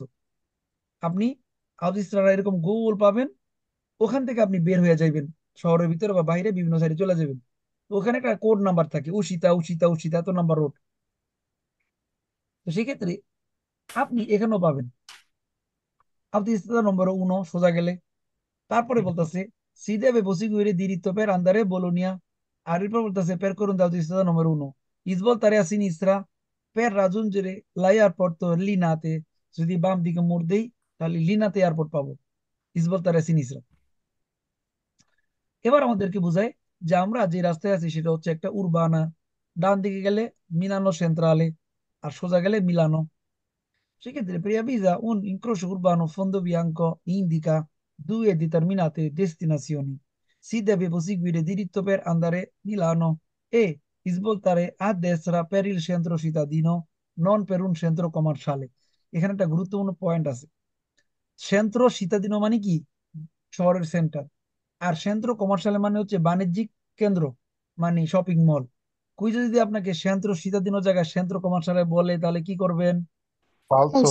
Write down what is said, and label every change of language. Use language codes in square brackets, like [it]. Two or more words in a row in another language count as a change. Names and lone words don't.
[bn] আপনি autostrada এরকম গোল পাবেন, ওখান থেকে আপনি বের হয়ে যাবেন শহরের ভিতরে বা বাইরে বিভিন্ন সাইডে চলে যাবেন। তো ওখানে একটা কোড নাম্বার থাকে, উশিতা উশিতা উশিতা এত নাম্বার রোড। তো সেক্ষেত্রে আপনি এখানেও পাবেন autostrada নম্বর 1 সোজা গেলে। তারপরে বলতেছে [it] si deve proseguire diritto per andare a Bologna, [bn] আর এরপর বলতেছে [it] percorrendo autostrada numero 1 svoltare a sinistra per raggiungere l'aeroporto Linate। [bn] যদি বাম দিকে মোড় দেই তাহলে লিনাতে এয়ারপোর্ট পাবো। [it] svoltare a sinistra। [bn] এবার আমাদেরকে বোঝায় যে আমরা যে রাস্তায় আছি সেটা হচ্ছে একটা উরবানা। ডান দিকে গেলে মিলানো সেন্ট্রালে, আর সোজা গেলে মিলানো। [it] সেক্ষেত্রে preavvisa un incrocio urbano fondo bianco indica due determinate destinazioni. Si deve proseguire diritto per andare a Milano e svoltare a destra per il centro cittadino, non per un centro commerciale। [bn] এখানে একটা গুরুত্বপূর্ণ পয়েন্ট আছে। [it] centro cittadino [bn] মানে কি? শহরের সেন্টার। আর [it] centro commerciale [bn] মানে হচ্ছে বাণিজ্যিক কেন্দ্র, মানে শপিং মল। কুইজ যদি আপনাকে [it] centro cittadino [bn] জায়গায় [it] centro commerciale [bn] বলে তাহলে কি করবেন? ফালসো।